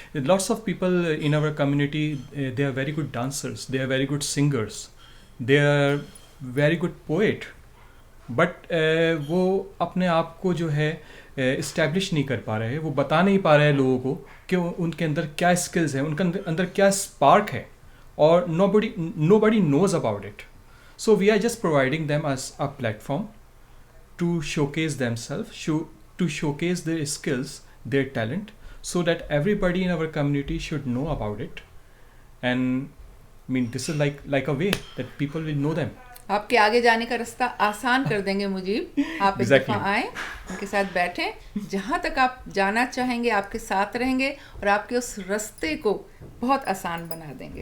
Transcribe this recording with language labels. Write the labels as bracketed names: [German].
[English] Lots of people in our community, they are very good dancers, they are very good singers, they are very good poet, but [Hindi] वो अपने आप को जो है establish नहीं कर पा रहे हैं. वो बता नहीं पा रहे हैं लोगों को कि उनके अंदर क्या स्किल्स हैं, उनके अंदर क्या स्पार्क है, और [English] nobody knows about it. So we are just providing them as a platform to showcase themselves, to showcase their skills, their talent, so that everybody in our community should know about it. And I mean, this is like a way that people will know them. [Hindi] आपके आगे जाने का रास्ता आसान कर देंगे मुजीब. आप एक दफ़ा आएँ, उनके साथ बैठें, जहाँ तक आप जाना चाहेंगे आपके साथ रहेंगे, और आपके उस रास्ते को बहुत आसान बना देंगे.